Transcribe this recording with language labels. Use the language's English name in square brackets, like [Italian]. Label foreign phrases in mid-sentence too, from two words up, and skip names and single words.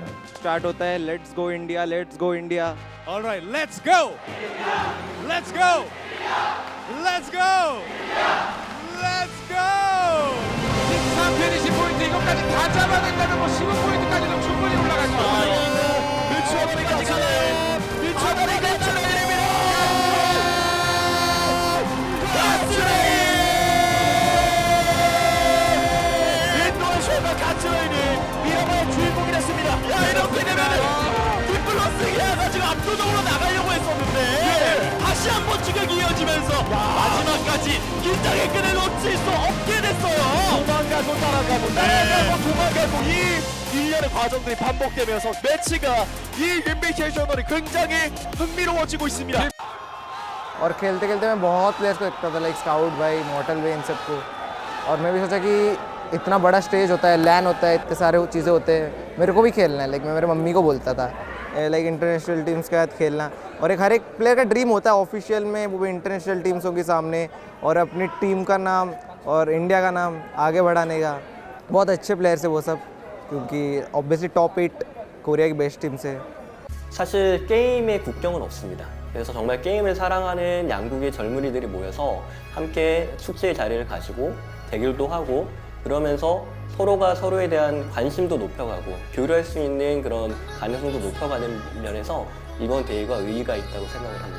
[Hindi] स्टार्ट होता है [English] let's go India. Alright, let's go. Let's go. Let's go. Let's go. [Korean] 13페니시 포인트 이것까지 다 잡아낸다면 뭐 15포인트까지도 충분히 올라갈 수 있어요. 밀쳐버리겠잖아요. 밀쳐버리겠잖아요. 가츠라인이 미라마의 주인공이 됐습니다. 야, 이렇게 되면은 디플러스 기아가 지금 압도적으로 나가려고 했었는데 다시 한번 추격이 이어지면서 마지막까지 긴장의 끈을 놓칠 수 없게 됐어요. 도망가고 도망가고 이 일련의 과정들이 반복되면서 매치가 이 인비테이셔널이 굉장히 흥미로워지고 있습니다. [Hindi] और खेलते खेलते मैं बहुत प्लेयर्स को देखता था, लाइक स्काउट भाई, मॉर्टल वे, इन सबको। और मैं भी सोचा कि इतना बड़ा स्टेज होता है, लैन होता है, इतने सारे चीज़ें होते हैं, मेरे को भी खेलना है। लाइक मैं मेरे मम्मी को बोलता था लाइक [English] international teams [Hindi] के साथ खेलना, और एक हर एक प्लेयर का ड्रीम होता है ऑफिशियल में, वो भी [English] international teams [Hindi] के सामने, और अपनी टीम का नाम और इंडिया का नाम आगे बढ़ाने का। बहुत अच्छे प्लेयर्स है वो सब, क्योंकि [English] obviously top 8 [Hindi] कोरिया की [English] best team [Hindi] से। [Korean] 사실 게임의 국경은 없습니다. 그래서 정말 게임을 사랑하는 양국의 젊은이들이 모여서 함께 축제의 자리를 가지고 대결도 하고, 그러면서 서로가 서로에 대한 관심도 높여가고 교류할 수 있는 그런 가능성도 높여가는 면에서 이번 대회가 의의가 있다고 생각을 합니다.